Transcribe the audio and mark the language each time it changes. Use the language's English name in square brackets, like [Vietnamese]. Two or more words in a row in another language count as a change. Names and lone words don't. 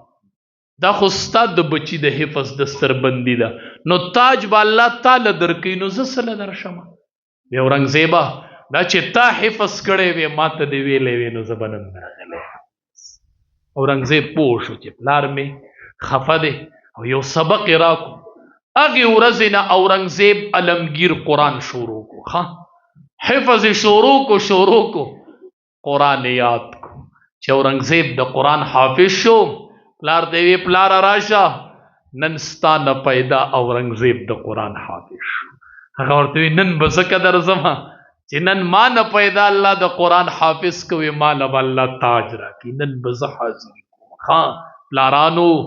[Pashto] دا خو ستا د بچي د حفظ دستربندي ده نو تاج به الله تعالی درکوي نو زه څه له درشمه وی اورنګزیبه دا چې تا حفظ کړی وی ما ته دې ویلی وی نو زه به نن راغلی اورنګزیب پوه شو چې پلار مې خفه دی او یو سبق یې راکړو هغې ورځې نه اورنګزیب علمگیر قرآن شروع کو ښه حفظ یې شروع کو قرآن یاد کو چې اورنګزیب د قرآن حافظ شو پلار ته وی پلاره راشه نن ستا نه پیدا اورنګزیب د قرآن حافظ شو هغه ورته وی نن به زه که درځمه چې نن ما نه پیدا الله د قرآن حافظ کوي ما له به الله تاج راکړي نن به زه حاضر کوم ښه پلارانو